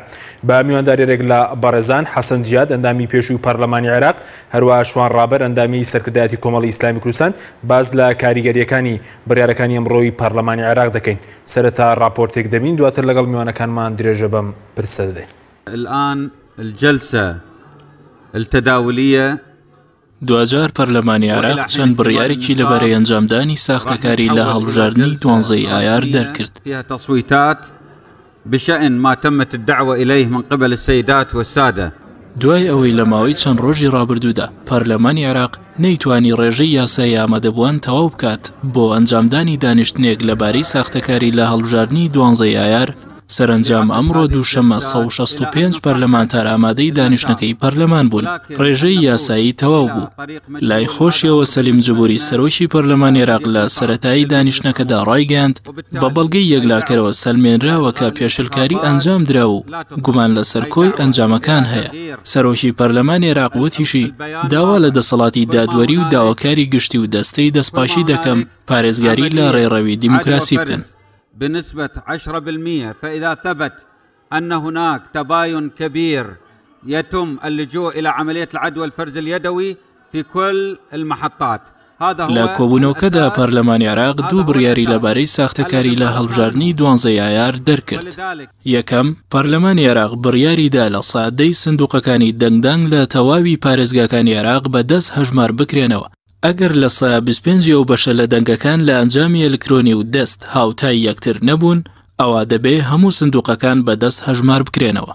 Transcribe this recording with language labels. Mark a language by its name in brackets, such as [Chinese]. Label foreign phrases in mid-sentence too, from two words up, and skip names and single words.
[Central Kurdish] بە میوانداریێک لە بەڕێزان حەسەن جیاد ئەندامی پێشووی پەرلەمانی عێراق، هەروە شوان ڕابەر ئەندامی سەرکردایەتی کۆمەڵی ئیسلامی کوردستان باز لە کاریگەریەکانی بڕیارەکانی ئەمڕۆی پەرلەمانی عێراق دەکەین. سەرەتا راپۆرتێک دەبین، دواتر لەگەڵ میوانەکانمان درێژە بەم پرسە دەدەین. [Arabic] الآن الجلسة التداولية [Central Kurdish] دوجار پەرلەمانی عێراق چەند بڕیارێکی لەبەرەی ئەنجامدانی ساختەکاری لە هەڵبژاردننی 12 ئایار دەرکرد. [Arabic] فيها تصويتات بشأن ما تمت الدعوة إليه من قبل السيدات والسادة. [Central Kurdish] دوای ئەوەی لە ماوەی چەند ڕۆژی ڕابردوودا پەرلەمانی عێراق نەیتوانی ڕێژەی یاسایی ئامادەبووان تەواو بکات بۆ ئەنجامدانی دانیشتنێک لەبارەی ساختەکاری لە هەڵبژاردننی 12 ئایار، سەرنجام ئەمڕۆ دووشەمە 165 پەرلەمانتار ئامادەی دانیشتنەکەی پەرلەمان بوون. ڕێژەی یاسایی تەواو بوو. لای خۆشیەوە سەلیم جبوری سەرۆکی پەرلەمانی عێراق لە سەرەتایی دانیشتنەکەدا ڕایگەاند بە بەڵگەی یەکلاکەرەوە سەلمێنراوە کە پێشلکاری ئەنجام درا و گومان لەسەر کۆی ئەنجامەکان هەیە. سەرۆکی پەرلەمانی عێراق وتیشی داوا لە دەسەڵاتی دادوەری و داواکاری گشتی و دەستەی دەستپاشی دەکەم پارێزگاری لە ڕێڕەوی دیموکراسی بکەن. [Arabic] بنسبة 10%، فإذا ثبت أن هناك تباين كبير يتم اللجوء إلى عملية العد والفرز اليدوي في كل المحطات. [Central Kurdish] لە کۆبوونەوەکەدا پەرلەمانی عێراق دوو بڕیاری لەبارەی ساختەکاری لە هەڵبژاردننی 12 ئایار دەرکرد. یەکەم، پەرلەمانی عێراق بڕیاریدا لە سادەی سندوقەکانی دەنگدانگ لە تەواوی پارێزگاکانی عێراق بەدەست هەژمار بکرێنەوە. ئەگەر لە 25 و بەشە لە دەنگەکان لە ئەنجامی ئەلکترۆنی و دەست هاوتای یەکتر نەبوون، ئەوا دەبێ هەموو سندوقەکان بەدەست هەژمار بکرێنەوە.